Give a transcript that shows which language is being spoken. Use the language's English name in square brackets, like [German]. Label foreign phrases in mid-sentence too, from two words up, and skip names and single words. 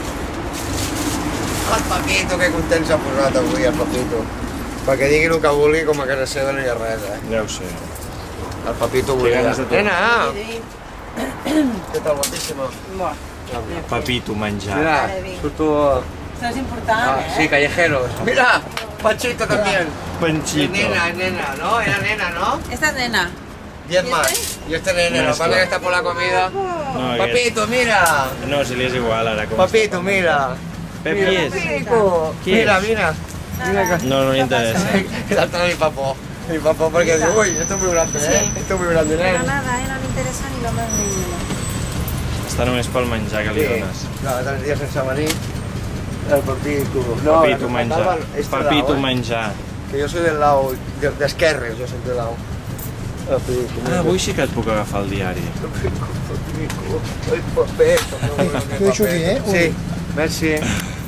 [Catalan] El Pepito, que content s'ha posat avui el Pepito. Perquè digui el que vulgui, com a casa seva no hi ha res, Ja ho sé. El Pepito Que volia. ganes de tot. Nena! Què tal, guapíssima? Pepito menjar. Mira, surto... [Spanish] Esto es importante, sí, callejeros. Mira, Panchito también. Panchito. Es nena, ¿no? Era nena, ¿no? Esta es nena. 10 más. Y este nene, lo que pasa es que está por la comida. No, Papito, mira. [Catalan] No, si li és igual ara. Com Papito, mira. Pep, qui és? Papico. Qui Mira, és? mira. Mira que... No li interessa. [Spanish] El altre mi papá. Mi papá porque dice, uy, esto es muy grande, ¿eh? Esto es muy grande, Pero ¿eh? nada, no le interesa ni lo más mínimo. [Catalan] Està només pel menjar que li dones. Clar, 3 dies sense venir. El Papito. Papito menjar. Papito menjar. [Spanish] Que yo soy del lado de Esquerres, yo soy del lado. Papito. [Catalan] Ah, avui sí que et puc agafar el diari. [Spanish] El papito. Ho he hecho bien, ¿eh? [Catalan] Sí, merci.